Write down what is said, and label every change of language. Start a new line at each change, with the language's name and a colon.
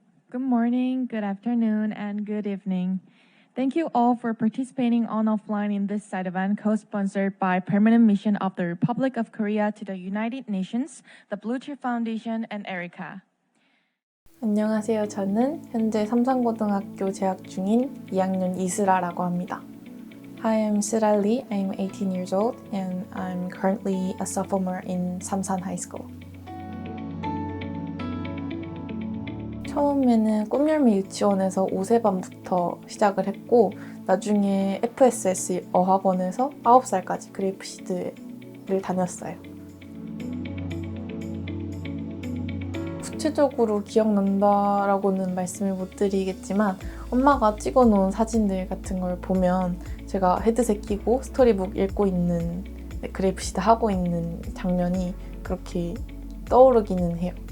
English: Good morning, good afternoon, and good evening. Thank you all for participating on offline in this side event co-sponsored by Permanent Mission of the Republic of Korea to the United Nations, the Blue Tree Foundation, and ERICA.
Korean: 안녕하세요. 저는 현재 삼산고등학교 재학 중인 2학년 이슬아라고 합니다.
English: Hi, I'm Sira Lee. I'm 18 years old and I'm currently a sophomore in Samsan High School.
Korean: 처음에는 꿈열매 유치원에서 5세반부터 시작을 했고 나중에 FSS 어학원에서 9살까지 그레이프시드를 다녔어요. 구체적으로 기억난다라고는 말씀을 못 드리겠지만 엄마가 찍어놓은 사진들 같은 걸 보면 제가 헤드셋 끼고 스토리북 읽고 있는 그레이프시드 하고 있는 장면이 그렇게 떠오르기는 해요.